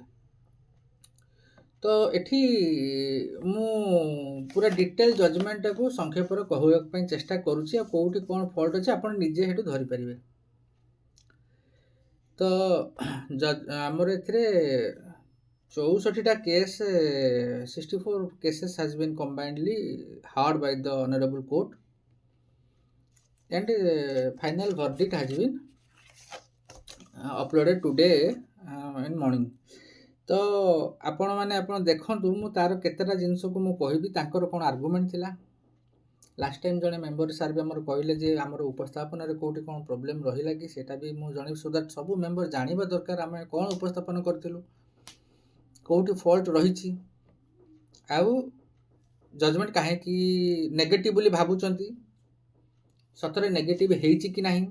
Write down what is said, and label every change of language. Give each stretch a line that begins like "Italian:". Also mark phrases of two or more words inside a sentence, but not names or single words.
Odia: ତ ଏଠି ମୁଁ ପୁରା
English: detail judgment
Odia: ସଂକ୍ଷେପରେ କହିବା ପାଇଁ ଚେଷ୍ଟା କରୁଛି, ଆଉ କେଉଁଠି କ'ଣ ଫଲ୍ଟ ଅଛି ଆପଣ ନିଜେ ସେଠୁ ଧରିପାରିବେ। ତ ଆମର ଏଥିରେ 64ଟା କେସ୍,
English: 64 cases has been combinedly heard by the honorable court and final verdict has been uploaded today in morning.
Odia: ତ ଆପଣମାନେ ଆପଣ ଦେଖନ୍ତୁ, ମୁଁ ତାର କେତେଟା ଜିନିଷକୁ ମୁଁ କହିବି, ତାଙ୍କର କ'ଣ ଆର୍ଗୁମେଣ୍ଟ ଥିଲା।
English: last time
Odia: ଜଣେ
English: member sir
Odia: ବି ଆମର କହିଲେ ଯେ ଆମର ଉପସ୍ଥାପନରେ କେଉଁଠି କ'ଣ ପ୍ରୋବ୍ଲେମ୍ ରହିଲା କି, ସେଇଟା ବି ମୁଁ ଜଣେଇବି,
English: so that
Odia: ସବୁ ମେମ୍ବର ଜାଣିବା ଦରକାର ଆମେ କ'ଣ ଉପସ୍ଥାପନ କରିଥିଲୁ, କେଉଁଠି ଫଲ୍ଟ ରହିଛି, ଆଉ ଜଜମେଣ୍ଟ କାହିଁକି ନେଗେଟିଭ୍ ବୋଲି ଭାବୁଛନ୍ତି, ସତରେ ନେଗେଟିଭ୍ ହେଇଛି କି ନାହିଁ।